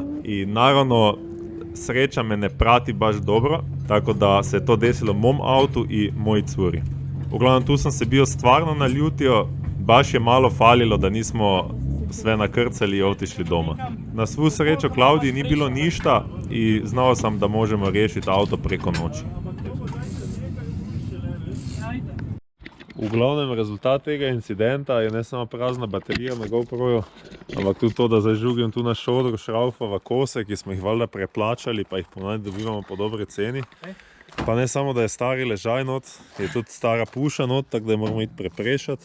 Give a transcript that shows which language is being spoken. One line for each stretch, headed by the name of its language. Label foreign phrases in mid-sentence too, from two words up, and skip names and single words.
Croatian: I naravno, sreća me ne prati baš dobro, tako da se to desilo mom autu i moj curi. Uglavnom, tu sam se bio stvarno naljutio, baš je malo falilo da nismo sve nakrcali i otišli doma. Na svu sreću Klaudiji nije bilo ništa i znao sam da možemo riješiti auto preko noći.
Slovenian: V glavnem rezultat tega incidenta je ne samo prazna baterija na GoProju, ampak tudi to, da zdaj žugim tu na šodru šraufova kose, ki smo jih valjda preplačali, pa jih ponavadi dobivamo po dobri ceni. Pa ne samo, da je stari ležaj not, je tudi stara puša not, tako da je moramo iti preprešati.